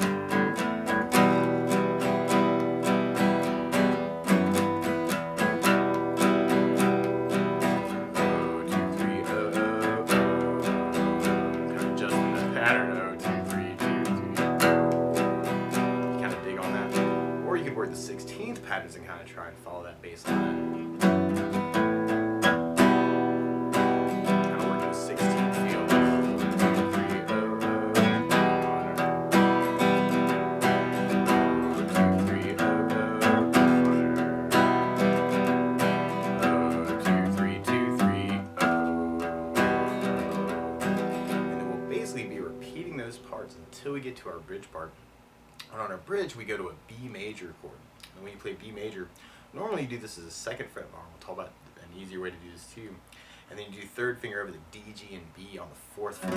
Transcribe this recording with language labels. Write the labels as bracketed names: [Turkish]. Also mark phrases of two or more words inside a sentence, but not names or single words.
[English] O, 2, 3, O, O, O, kind of just in the pattern. O, 2, 3, 2, 3. You kind of dig on that, or you could work the 16th patterns and kind of try and follow that bass line. Kind of working the 16th feel. 2, 3, O, O, minor. O, 2, 3, O, O, minor. O, 2, 3, 2, 3, O. And then we'll basically be repeating those parts until we get to our bridge part. And on our bridge, we go to a B major chord. And when you play B major, normally you do this as a 2nd fret bar. We'll talk about an easier way to do this too. And then you do 3rd finger over the D, G, and B on the 4th fret.